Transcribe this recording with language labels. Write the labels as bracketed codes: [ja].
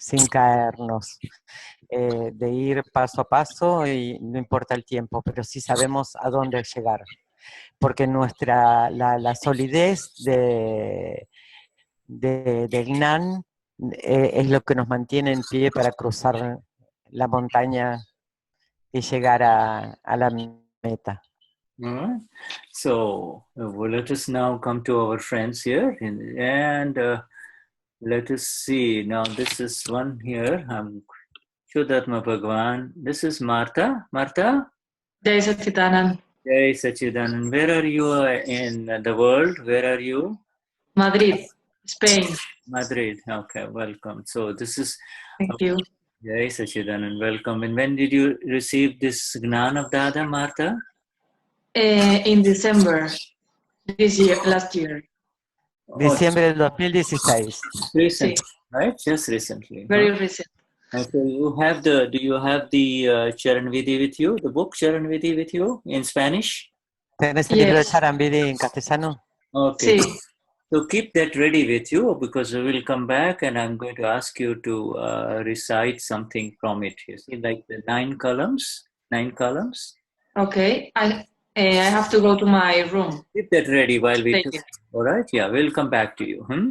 [es] caernos, de ir paso a paso y no importa el tiempo, pero sí sabemos a dónde llegar, porque la solidez del Gnan es lo que nos mantiene en pie para cruzar la montaña y llegar a la meta. [en] All right. So let us now come to our friends here, and let us see. Now this is one here. Shuddhatma Bhagwan. This is Martha. Martha? Jai Sachidanand. Jai Sachidanand. Where are you in the world? Where are you? Madrid, Spain. Madrid. Okay, welcome. So this is... Thank you. Jai Sachidanand. Welcome. And when did you receive this Gnan of Dada, Martha? In December last year. [es] Diciembre del 2016. [en] Recently, right? Just recently. Very recent. Okay, do you have the Charan Vidhi with you, the book Charan Vidhi with you in Spanish? [es] ¿Tienes el libro de Charan Vidhi en castellano? [en] Okay. [es] Sí. [en] So keep that ready with you, because we will come back and I'm going to ask you to recite something from it. You see, like the 9 columns. Okay. I have to go to my room. Keep that ready while we do. All right? Yeah, we'll come back to you.